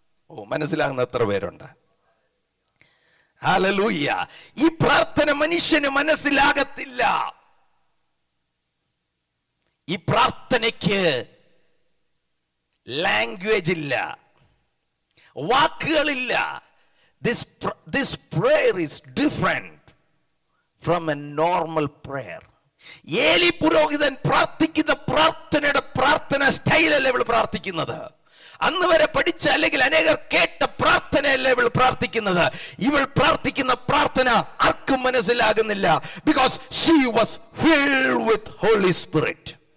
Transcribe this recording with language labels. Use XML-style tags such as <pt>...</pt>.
<ml>ഓ, മനസ്സിലാകുന്ന എത്ര പേരുണ്ട്? ഹല്ലേലൂയ. ഈ പ്രാർത്ഥന മനുഷ്യന് മനസ്സിലാകത്തില്ല. ഈ പ്രാർത്ഥനയ്ക്ക് ലാംഗ്വേജ് ഇല്ല, വാക്കുകളില്ല.</ml> <en>this prayer is different from a normal prayer.</en> <ml>ഏലി പുരോഹിതൻ പ്രാർത്ഥിക്കുന്ന പ്രാർത്ഥനയുടെ പ്രാർത്ഥന സ്റ്റൈലല്ല ഇവൾ പ്രാർത്ഥിക്കുന്നത്. അന്ന് വരെ പഠിച്ച അല്ലെങ്കിൽ അനേകർ കേട്ട പ്രാർത്ഥനയല്ല ഇവൾ പ്രാർത്ഥിക്കുന്നത്. ഇവൾ പ്രാർത്ഥിക്കുന്ന പ്രാർത്ഥന ആർക്കും മനസ്സിലാകുന്നില്ല.</ml> <en>Because she was filled with holy spirit.</en>